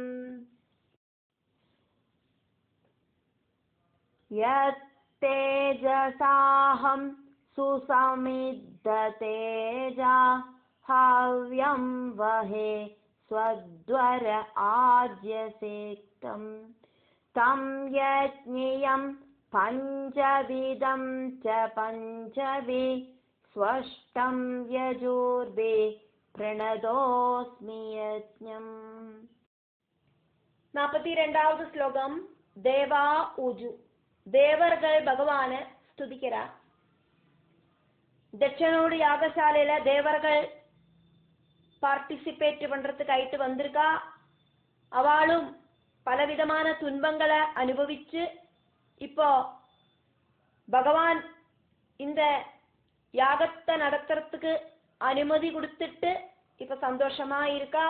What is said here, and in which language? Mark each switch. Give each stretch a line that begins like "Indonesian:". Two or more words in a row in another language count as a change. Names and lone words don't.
Sanskrit: यत्तेजसाहं सुसमिद्ध तेजा हव्यं वहे स्वद्वर आद्यसेक्तम् तं यज्ञियं पंचविधं च पंचभिः स्वष्टं यजुर्भिः प्रणदोऽस्मि यज्ञम्.
Tamil: 42வது ஸ்லோகம்.
Sanskrit: देवा ऊचुः.
Tamil: தேவர்கள் பகவானை ஸ்துதிக்கிறார். தட்சணோடு யாகசாலையில தேவர்கள் பார்ட்டிசிபேட் பண்றதுக்கு ஆயிட்டு வந்திருக்கா. அவளும் பலவிதமான துன்பங்களை அனுபவிச்சு இப்போ பகவான் இந்த யாகத்தை நடத்துறதுக்கு அனுமதி கொடுத்துட்டு இப்ப சந்தோஷமா இருக்கா.